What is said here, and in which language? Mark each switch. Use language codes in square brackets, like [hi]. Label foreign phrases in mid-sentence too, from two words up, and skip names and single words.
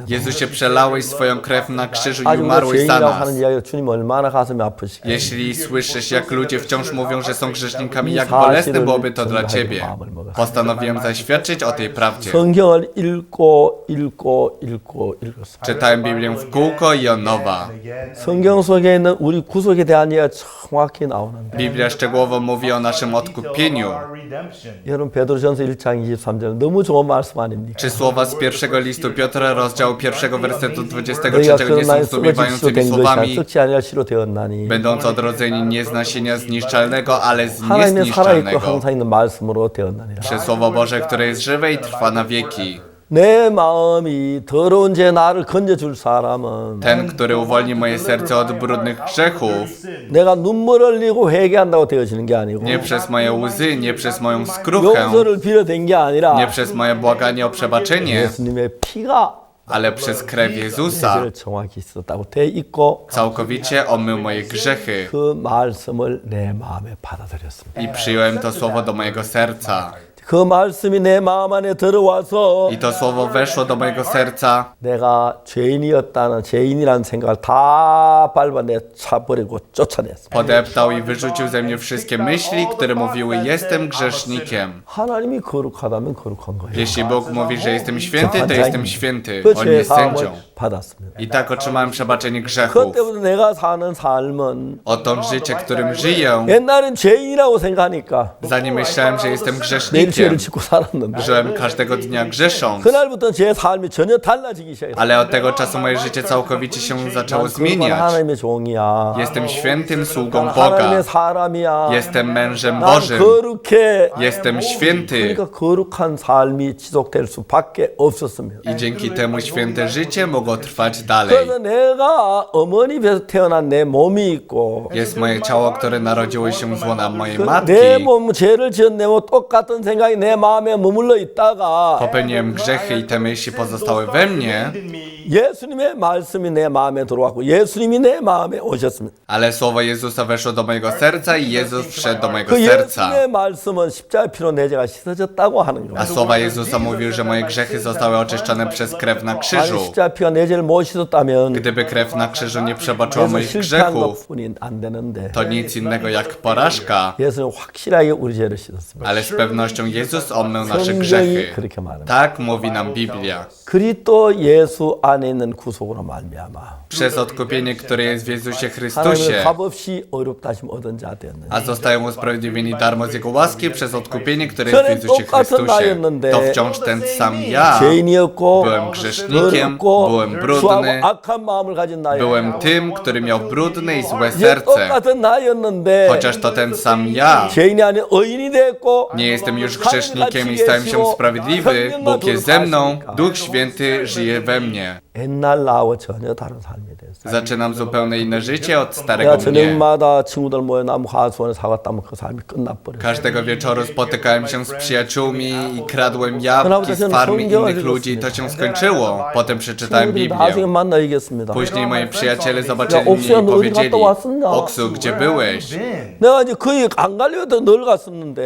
[pl] Jezusie, przelałeś swoją krew na krzyżu i [ko] 아주 우리가 [pl] umarłeś za [ko] 죄인이라고 [pl] nas. [ko] 하는 이야기를 주님 얼마나 가슴이 아프시겠어요. [pl] Jeśli słyszysz, jak ludzie wciąż mówią, że są grzesznikami, jak bolesne byłoby to dla ciebie. Postanowiłem zaświadczyć o tej prawdzie. [ko] 성경을 읽었습니다. [pl] Czytałem Biblię w kółko i od nowa. [ko] 성경 속에 있는 우리 구속에 대한 이야기가 정확히 나오는데 [pl] Biblia szczegółowo mówi o naszym odkupieniu. [ko] 여러분 베드로전서 1장 23절 너무 좋은 말씀 아닙니까? [pl] Czy słowa z pierwszego listu Piotra, rozdziału 1, wersetu 23 [ko] 너희가 [pl] nie [ko] 그런 [pl] są [ko] 나의 썩어질 시로 [pl] zdumiewającymi [ko] 된 것이 [pl] słowami? [ko] 썩지 아니할 시로 되었나니 [pl] Będąc odrodzeni nie z nasienia zniszczalnego, ale z [ko] 하나님의 살아있고 [pl] niezniszczalnego. [ko] 항상 있는 말씀으로 되었나니라. [pl] Przez Słowo Boże, które jest żywe i trwa na wieki. [ko] 내 마음이 더러운 죄 나를 건져줄 사람은 [pl] Ten, który uwolni moje serce od brudnych grzechów, [ko] 내가 눈물 흘리고 회개한다고 되어지는 게 아니고 [pl] nie przez moje łzy, nie przez moją skruchę, [ko] 용서를 빌어댄 게 아니라 [pl] nie przez moje błaganie o przebaczenie, [ko] 예수님의 피가 [pl] ale przez krew Jezusa [ko] 죄를 정확히 썼다고 돼 있고 [pl] całkowicie omył moje grzechy [ko] 그 말씀을 내 마음에 받아들였습니다. [pl] i przyjąłem to słowo do mojego serca. [ko] 그 말씀이 내 마음 안에 들어와서 [pl] I to słowo weszło do mojego serca. [ko] 내가 죄인이었다는 죄인이라는 생각을 다 밟아내버리고 쫓아냈습니다. [pl] Podeptał i wyrzucił ze mnie wszystkie myśli, które mówiły jestem grzesznikiem. [ko] 하나님이 거룩하다면 거룩한 거예요. [pl] Jeśli Bóg mówi, że jestem święty, to jestem święty. [ko] 그 [pl] On [ko] 죄 [pl] jest [ko] 사함을 [pl] sędzią. [ko] 받았습니다. [pl] I tak otrzymałem przebaczenie grzechów. [ko] 그때부터 내가 사는 삶은 [pl] Oto życie, którym żyję. [ko] 옛날엔 죄인이라고 생각하니까 [pl] Zanim myślałem, że jestem [ko] 매일 [pl] grzesznikiem, [ko] 죄를 짓고 살았는데 [pl] żyłem każdego dnia grzesząc. [ko] 그날부터 제 삶이 전혀 달라지기 시작했어요. [pl] Ale od tego czasu moje życie całkowicie się zaczęło [ko] 거룩한 [pl] zmieniać. [ko] 하나님의 종이야. [pl] Jestem świętym sługą [ko] 난 [pl] Boga. [ko] 하나님의 사람이야. [pl] Jestem mężem [ko] 난 [pl] Bożym. [ko] 거룩해. [pl] Jestem święty. [ko] 그러니까 거룩한 삶이 지속될 수밖에 없었습니다. [pl] I dzięki temu święte życie mogło trwać dalej. [ko] 그래서 내가 어머니 배에서 태어난 내 몸이 있고 [pl] Jest moje ciało, które narodziło się z łona mojej matki. [ko] 내 몸 죄를 지은 내 몸 똑같은 생각이 내 마음에 머물러 있다가 [pl] Popełniłem grzechy i te myśli pozostały we mnie, [ko] 예수님의 말씀이 내 마음에 들어왔고 예수님이 내 마음에 오셨습니다. [pl] ale słowo Jezusa weszło do mojego serca i Jezus wszedł do mojego [ko] 그 [pl] serca. [ko] 예수님의 말씀은 십자가의 피로 내 죄가 씻어졌다고 하는 [pl] A [ko] 거예요. [pl] słowa Jezusa mówił, że moje grzechy zostały oczyszczone przez krew na [ko] 만약 [pl] krzyżu. [ko] 십자가의 피가 내 죄를 못 씻었다면 [pl] Gdyby krew na krzyżu nie przebaczyła [ko] 그래서 [pl] moich [ko] 실패한 [pl] grzechów, [ko] 것뿐이 안 되는데 [pl] to nic innego jak porażka, [ko] 예수는 확실하게 우리 죄를 씻었습니다. [pl] ale z pewnością Jezus omył nasze [ko] 성경이 [pl] grzechy. [ko] 그렇게 말합니다. [pl] Tak mówi nam Biblia. [ko] 그리스도 예수 안에 있는 구속으로 말미암아 [pl] Przez odkupienie, które jest w Jezusie [ko] 하나님의 [pl] Chrystusie, [ko] 값없이 어렵다 하심 얻은 자 되었느니 [pl] a zostają usprawiedliwieni darmo z Jego łaski przez odkupienie, które jest w Jezusie [ko] 똑같은 [pl] Chrystusie. [ko] 나였는데 [pl] To wciąż ten sam ja. [ko] 죄인이었고 [pl] Byłem grzesznikiem, [ko] 더럽고 [pl] byłem brudny, [ko] 추하고 악한 마음을 가진 나였고 [pl] Byłem tym, który miał brudne i złe [ko] 이제 [pl] serce. [ko] 똑같은 나였는데 [pl] Chociaż to ten sam ja. [ko] 죄인이 아닌 의인이 됐고 [pl] Nie jestem już grzesznikiem i stałem się sprawiedliwy. Bóg jest ze mną, Duch Święty żyje we mnie. [ko] 옛날 나와 전혀 다른 삶이 됐어요. [pl] Zaczynam zupełnie inne życie od starego [ko] 내가 [pl] mnie. [ko] 저녁마다 친구들 모여 나무 하수원에 사과 따면 그 삶이 끝나버려요. [pl] Każdego wieczoru spotykałem się z przyjaciółmi i kradłem jabłki z farm innych ludzi i to się skończyło. Potem przeczytałem [ko] 친구들이 나중에 [pl] Biblię. [ko] 만나야겠습니다. [pl] Później moi przyjaciele zobaczyli mnie [ko] 옥수야, [pl] i [ko] 너 어디 [pl] powiedzieli: [ko] 갔다 왔었나? [pl] Oksu, gdzie byłeś? [ko] 내가 이제 거의 안 가려도 늘 갔었는데